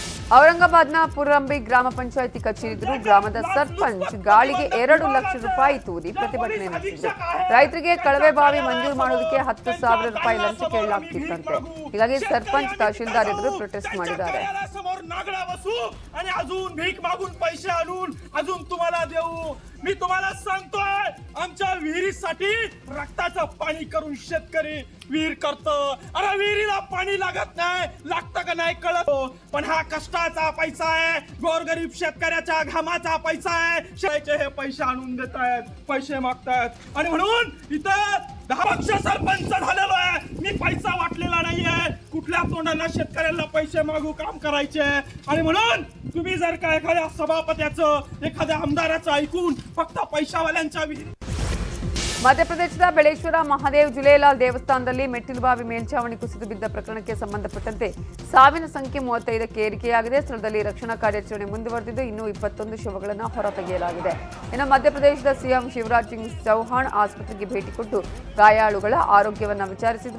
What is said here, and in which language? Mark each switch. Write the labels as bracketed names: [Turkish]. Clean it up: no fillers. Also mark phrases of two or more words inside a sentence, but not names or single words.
[Kannada] ಔರಂಗಾಬಾದ್ನ ಪುರಂಬಿ ಗ್ರಾಮ ಪಂಚಾಯಿತಿ ಕಚೇರಿ ಎದುರು ಗ್ರಾಮದ ಸರ್ಪಂಚ್ ಗಾಳಿಗೆ 2 ಲಕ್ಷ ರೂಪಾಯಿ ತೂರಿ ಪ್ರತಿಭಟನೆ ನಡೆಸಿದರು. ರೈತರಿಗೆ ಕಳವೆ ಬಾವಿ ಮಂಜೂರು ಮಾಡೋದಕ್ಕೆ 10,000 ರೂಪಾಯಿ ಲಂಚ ಕೇಳಲಾಗ್ತಿತ್ತಂತೆ. ಹೀಗಾಗಿ ಸರ್ಪಂಚ್ ತಹಶೀಲ್ದಾರ್ ಎದುರು ಪ್ರೊಟೆಸ್ಟ್ ಮಾಡಿದ್ದಾರೆ. [Marathi] मी तुम्हाला सांगतोय, आमच्या विहिरीसाठी रक्ताचं पाणी करून शेतकरी विहीर करतो. अरे विहिरीला पाणी लागत नाही, लागतं का नाही कळत, पण हा कष्टाचा पैसा आहे, गोरगरीब शेतकऱ्याच्या घामाचा पैसा आहे. शाळेचे हे पैसे आणून देत आहेत, पैसे मागतायत आणि म्हणून इथं 10 वर्ष सरपंच झालेलो आहे. मी पैसा वाटलेला नाहीये, कुठल्या तोंडाला शेतकऱ्यांना पैसे मागू काम करायचे. आणि म्हणून तुम्ही जर का एखाद्या सभापत्याचं एखाद्या आमदाराचं ऐकून फक्त पैशावाल्यांच्या [Kannada] ಮಧ್ಯಪ್ರದೇಶದ ಬೆಳೇಶ್ವರ ಮಹಾದೇವ್ ಜುಲೇಲಾಲ್ ದೇವಸ್ಥಾನದಲ್ಲಿ ಮೆಟ್ಟಿಲುಬಾವಿ ಮೇಲ್ಛಾವಣಿ ಕುಸಿದು ಬಿದ್ದ ಪ್ರಕರಣಕ್ಕೆ ಸಂಬಂಧಪಟ್ಟಂತೆ ಸಾವಿನ ಸಂಖ್ಯೆ 35ಕ್ಕೆ ಏರಿಕೆಯಾಗಿದೆ. ಸ್ಥಳದಲ್ಲಿ ರಕ್ಷಣಾ ಕಾರ್ಯಾಚರಣೆ ಮುಂದುವರೆದಿದ್ದು ಇನ್ನೂ 21 ಶವಗಳನ್ನು ಹೊರತೆಗೆಯಲಾಗಿದೆ. ಇನ್ನು ಮಧ್ಯಪ್ರದೇಶದ ಸಿಎಂ ಶಿವರಾಜ್ ಸಿಂಗ್ ಚೌಹಾಣ್ ಆಸ್ಪತ್ರೆಗೆ ಭೇಟಿ ಕೊಟ್ಟು ಗಾಯಾಳುಗಳ ಆರೋಗ್ಯವನ್ನು ವಿಚಾರಿಸಿದರು.